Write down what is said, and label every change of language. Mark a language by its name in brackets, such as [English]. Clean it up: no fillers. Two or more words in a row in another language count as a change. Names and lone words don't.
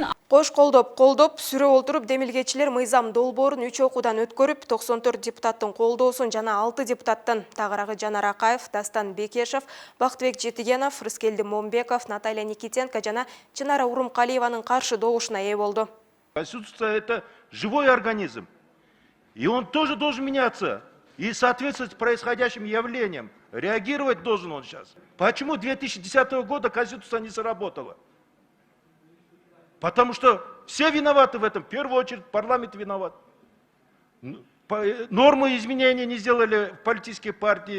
[Kyrgyz] Кош колдоп, сүрө олтуруп демилгечилер мыйзам долбоорун 3 окуудан өткөрүп, 94 депутаттын колдоосун жана 6 депутаттын тагырагы Жанар Акаев, Дастан Бекешев, Бактыбек Жетигенов, Рыскелди Момбеков, Наталья Никитенко жана Чынара Урумкалиеванын каршы добушуна ээ болду. [Russian] Конституция – это живой организм. И он тоже должен меняться. И соответствовать происходящим явлениям. Реагировать должен он сейчас. Почему 2010 года Конституция не сработала? Потому что все виноваты в этом. В первую очередь парламент виноват. Нормы изменения не сделали в политические партии.